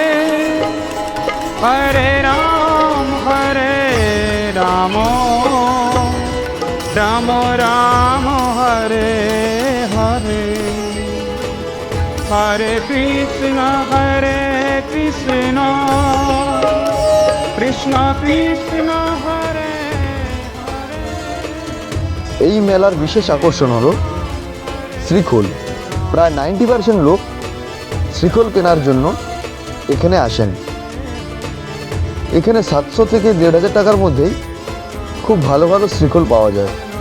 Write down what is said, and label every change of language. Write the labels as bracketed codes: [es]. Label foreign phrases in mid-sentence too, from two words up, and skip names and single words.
[sa] Hare Ram, Ram Ram, Hare Hare, Hare Krishna, Krishna Krishna, Hare। [bn] এই মেলার বিশেষ আকর্ষণ হলো শ্রীখোল। প্রায় 90% লোক শ্রীখোল কেনার জন্য এখানে আসেন। এখানে 700 থেকে 1500 টাকার মধ্যেই খুব ভালো ভালো শ্রীখোল পাওয়া যায়।